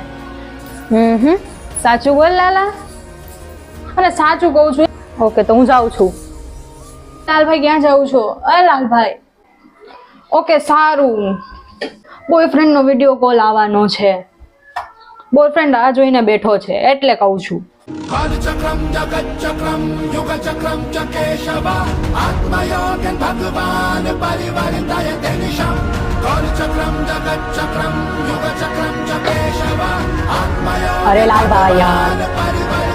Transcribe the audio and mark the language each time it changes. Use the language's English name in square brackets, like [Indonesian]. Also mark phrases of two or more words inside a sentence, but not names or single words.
[Gujarati] સાચું બોલ લાલા. અરે સાચું કહું છું. ઓકે તો હું જાઉં છું. લાલભાઈ ક્યાં જાઉં છો? અરે લાલભાઈ. ઓકે સારું. બોયફ્રેન્ડ નો [English] video call [Gujarati] આવવાનો છે. બોયફ્રેન્ડ આ જોઈને બેઠો છે એટલે કહું છું. [Sanskrit] कालचक्रम जगच्चक्रम युगचक्रम च केशव आत्मयोगन भगवान परिवर्तय निशम कालचक्रम जगच्चक्रम युगचक्रम च केशव [Gujarati] અરે લાલભાઈ યાર. [Sanskrit] आत्मयोगन